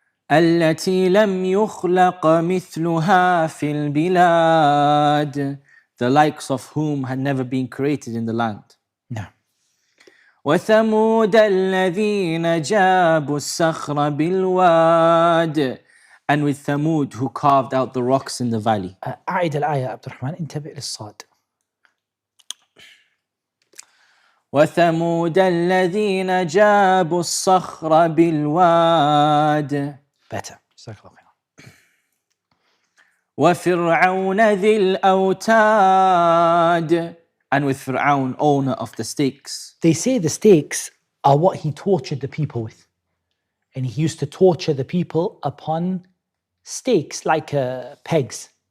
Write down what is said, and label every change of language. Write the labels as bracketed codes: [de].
[ar] التي لم يخلق مثلها في البلاد, [en] the likes of whom had never been created in the land. no. [ar] وثمود الذين جابوا الصخر بالواد, [en] and with Thamud who carved out the rocks in the valley. [ar] أعيد الآية عبد الرحمن, انتبه للصاد. وثمود الذين جابوا الصخر بالواد. [en] Better. [ar] جزاك الله خير. وفرعون ذي الأوتاد, [en] and with Fir'aun, owner of the stakes. They say the stakes are what he tortured the people with. And he used to torture the people upon stakes like pegs.